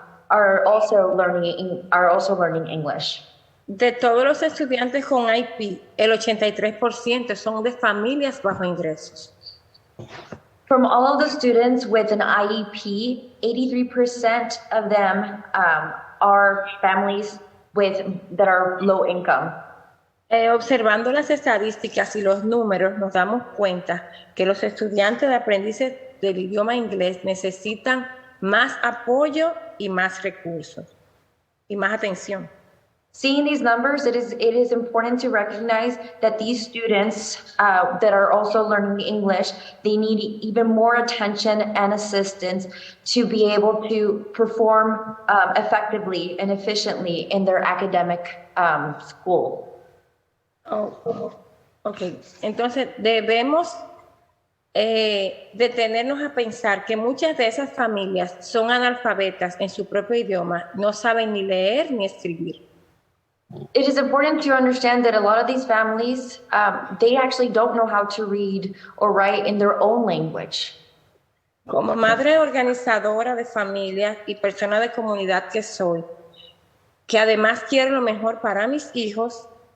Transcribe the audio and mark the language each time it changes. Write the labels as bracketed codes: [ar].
[en] Are also learning English. [es] De todos los estudiantes con IP, el 83% son de familias bajo ingresos. [en] From all of the students with an IEP, 83% of them are families that are low income. [es] Observando las estadísticas y los números, nos damos cuenta que los estudiantes de aprendices del idioma inglés necesitan más apoyo y más recursos y más atención. [en] Seeing these numbers, it is important to recognize that these students that are also learning English, they need even more attention and assistance to be able to perform effectively and efficiently in their academic school. Okay. [es] Entonces debemos detenernos a pensar que muchas de esas familias son analfabetas en su propio idioma, no saben ni leer ni escribir. [en] It is important to understand that a lot of these families, they actually don't know how to read or write in their own language. [es] Como madre organizadora de familias y persona de comunidad que soy, que además quiero lo mejor para mis hijos.